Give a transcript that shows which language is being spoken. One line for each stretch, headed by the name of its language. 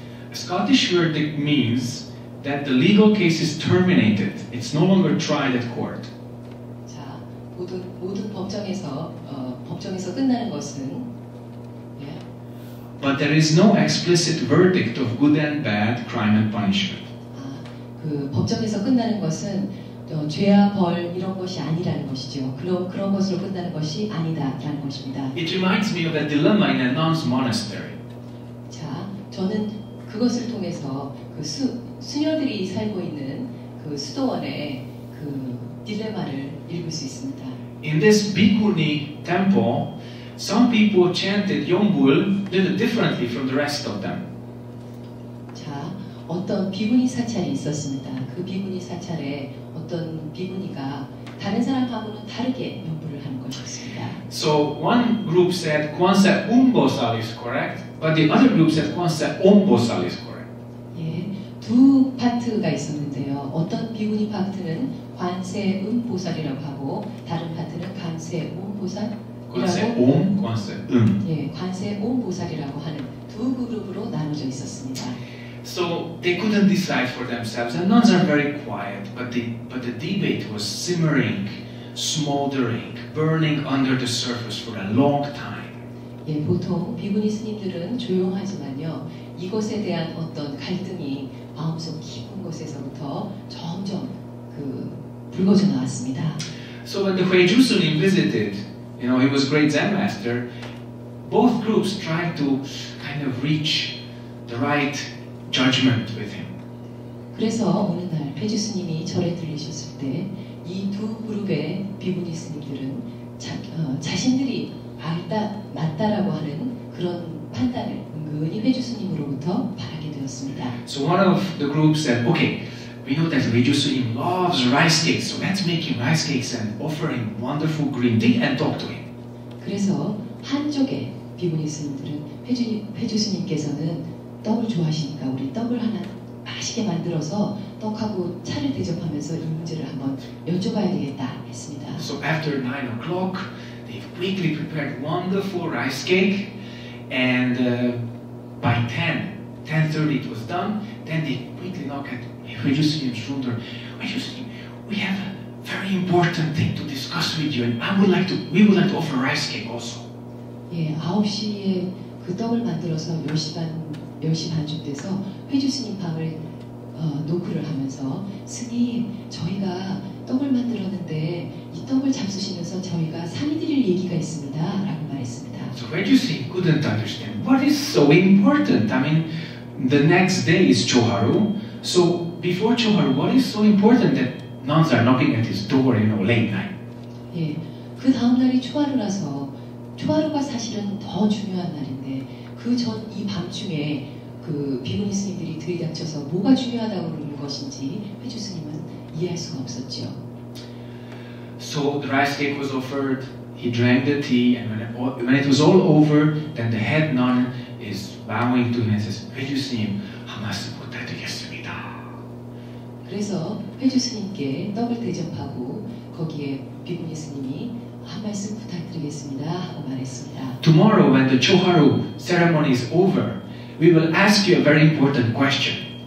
English: A Scottish verdict means that the legal case is terminated. It's no longer tried at court.
Korean: 자, 모든 법정에서 끝나는 것은
English: But there is no explicit verdict of good and bad, crime and punishment.
Korean: 그 법정에서 끝나는 것은 죄와 벌 이런 것이 아니라는 것이죠. 그런 것으로 끝나는 것이 아니다라는 것입니다.
English: It reminds me of a dilemma in a nun's monastery.
Korean: 자, 저는 그것을 통해서 그 수녀들이 살고 있는 그 수도원의 그 딜레마를 읽을 수 있습니다.
English: In this Bhikkhuni temple, some people chanted Yombul a little differently from the rest of them.
Korean: 자, 어떤 비구니 사찰이 있었습니다. 그 비구니 사찰에 어떤 비구니가 다른 사람하고는 다르게 연부를 하는 것이었습니다.
English: So one group said Kwanse Umbosal is correct, but the other group said Kwanse Ombosal is correct.
Korean: 예, 두 파트가 있었는데요. 어떤 비구니 파트는 관세 음보살이라고 하고 다른 파트는 관세 옴보살이라고 Kwanse Om, Kwanse 예, 관세 옴보살이라고 하는 두 그룹으로 나눠져 있었습니다.
English: So they couldn't decide for themselves. And nuns are very quiet, but the debate was simmering, smoldering, burning under the surface for a long time.
Korean: 예, 보통 비구니 스님들은 조용하지만요, 이것에 대한 어떤 갈등이 마음속 깊은 곳에서부터 점점 불거져 나왔습니다.
English: So when the Huiju Sunim visited, he was great Zen master. Both groups tried to kind of reach the right judgment with him.
Korean: 그래서 어느 날 회주 스님이 절에 들리셨을 때 이 두 그룹의 비구니 스님들은 자신들이 맞다라고 하는 그런 판단을 은근히 회주 스님으로부터 바라게 되었습니다.
English: So one of the groups said, okay, we know that Huiju Sunim loves rice cakes, so let's make him rice cakes and offer him wonderful green tea and talk to him.
Korean: 그래서 한쪽의 비구니 스님들은 회주 스님께서는 떡을 좋아하시니까 우리 떡을 하나 맛있게 만들어서 떡하고 차를 대접하면서 이 문제를 한번 여쭤봐야 되겠다 했습니다.
English: So after 9 o'clock, they quickly prepared wonderful rice cake, and by 10:30 it was done. Then they quickly knocked at Huiju Sunim's room door. Huiju Sunim, we have a very important thing to discuss with you, and we would like to offer rice cake also.
Korean: 예, 9시에 그 떡을 만들어서 10시 반쯤 돼서 회주 스님 방을 노크를 하면서 스님, 저희가 떡을 만들었는데 이 떡을 잡수시면서 저희가 상의드릴 얘기가 있습니다 라고 말했습니다.
English: So Huiju Sunim couldn't understand what is so important. I mean, the next day is Choharu, so before Choharu, what is so important that nuns are knocking at his door, late night?
Korean: 예, 그 다음 날이 초하루라서 초하루가 사실은 더 중요한 날인데 그 전 이 밤중에 그 비구니 스님들이 들이닥쳐서 뭐가 중요하다고 그러는 것인지 회주 스님은 이해할 수가 없었죠.
English: So the rice cake was offered. He drank the tea, and when it was all over, then the head nun is bowing to him and says,
Korean: 회주 스님, 한 말씀 부탁드리겠습니다. 그래서 회주 스님께 떡을 대접하고 거기에 비구니 스님이 한 말씀 부탁드리겠습니다 하고 말했습니다.
English: Tomorrow, when the Choharu ceremony is over, we will ask you a very important question.